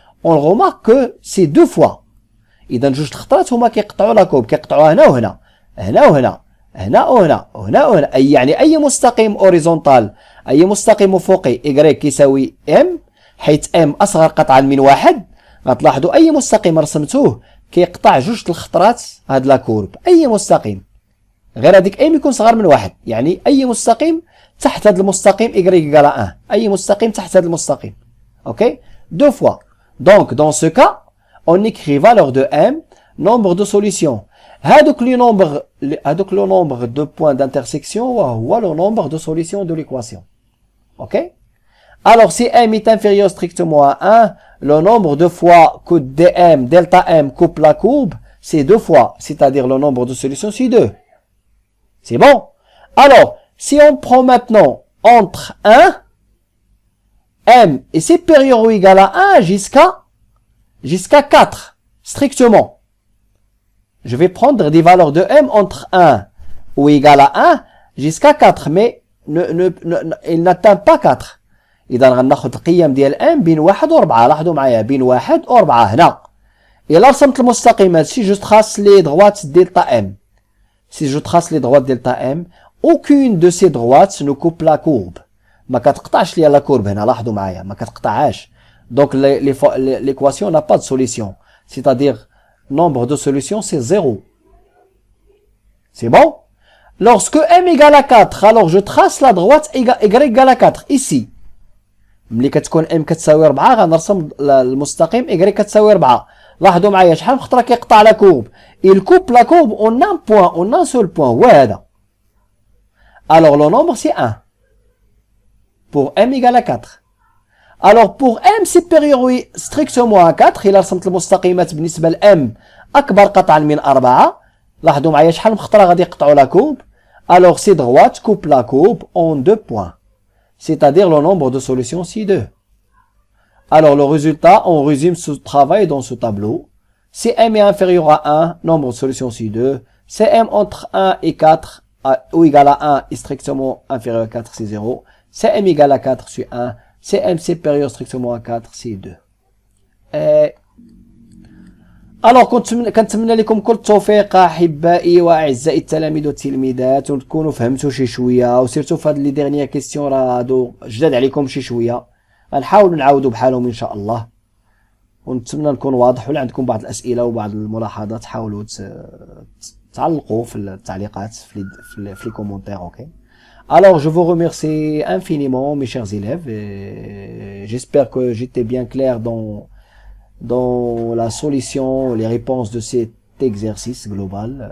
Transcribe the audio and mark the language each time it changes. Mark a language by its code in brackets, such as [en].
[fr] On remarque que c'est 2 fois. [ar] إذا جوج خطرات هما كيقطعوا لا كوب، كيقطعوها هنا وهنا، هنا وهنا، هنا وهنا، وهنا وهنا. يعني أي مستقيم أوريزونتال، أي مستقيم أفقي y كيساوي m، حيث m أصغر قطعا من واحد، غتلاحظوا أي مستقيم رسمتوه كيقطع جوج الخطرات هاد لا كورب، أي مستقيم. غير هذيك m يكون صغر من واحد، يعني أي مستقيم تحت هاد المستقيم [fr] y égale à 1، [ar] أي مستقيم تحت هاد المستقيم. أوكي؟ 2 fois. [fr] Donc dans ce cas on écrit valeur de m, nombre de solutions. هذوك le nombre de points d'intersection وهو le nombre de solutions de l'équation. OK? Alors si m est inférieur strictement à 1, le nombre de fois que dm, delta m coupe la courbe, c'est 2 fois, c'est-à-dire le nombre de solutions c'est 2. C'est bon? Alors, si on prend maintenant entre 1, m est supérieur ou égal à 1 jusqu'à 4, strictement. Je vais prendre des valeurs de m entre 1 ou égal à 1 jusqu'à 4, mais il n'atteint pas 4. [ar] إذا غناخد القيم ديال m بين 1 و 4، لاحظوا معايا بين 1 و 4 هنا. إلا رسمت المستقيمات [fr] si je trace les droites delta m, si je trace les droites delta m, aucune de ces droites ne coupe la courbe. [ar] ما كتقطعش ليا لا كورب هنا، لاحظوا معايا ما كتقطعهاش. [fr] Donc l'équation n'a pas de solution. C'est-à-dire, nombre de solutions, c'est 0. C'est bon? Lorsque m égale à 4, alors je trace la droite y égale à 4, ici. [ar] ملي كتكون m كتساوي 4 غنرسم المستقيم y كتساوي 4. لاحظوا معايا شحال من خطره كيقطع لا كورب. [fr] Il coupe la courbe en un point, en un seul point. [ar] هو هذا. [fr] Alors le nombre c'est 1. Pour m égale à 4. Alors, pour M supérieur strictement à 4, [ar] إلا رسمت المستقيمات بالنسبة ل M أكبر قطعا من 4. لاحظوا معايا شحال من خطرة غادي يقطعوا لا كوب. [fr] Alors, si droite coupe la courbe en 2 points. C'est-à-dire le nombre de solutions ci-2. Alors, le résultat, on résume ce travail dans ce tableau. Si M est inférieur à 1, nombre de solutions ci-2. Si M entre 1 et 4, ou égal à 1 est strictement inférieur à 4, c'est 0. Si M égale à 4, c'est 1. Si M supérieur strictement à 4, c'est 2. [ar] Alors, كنتمنى لكم كل التوفيق احبائي واعزائي التلاميذ والتلميذات، وتكونوا فهمتوا شي شويه، وسيرتو في هاد لي ديرنيير كيسيون راه هادو جداد عليكم شي شويه، غنحاولوا نعاودوا بحالهم ان شاء الله، ونتمنى نكون واضح. ولا عندكم بعض الاسئله وبعض الملاحظات حاولوا تعلقوا في التعليقات في [fr] les commentaires. OK. Alors, je vous remercie infiniment, mes chers élèves, et j'espère que j'étais bien clair dans la solution, les réponses de cet exercice global.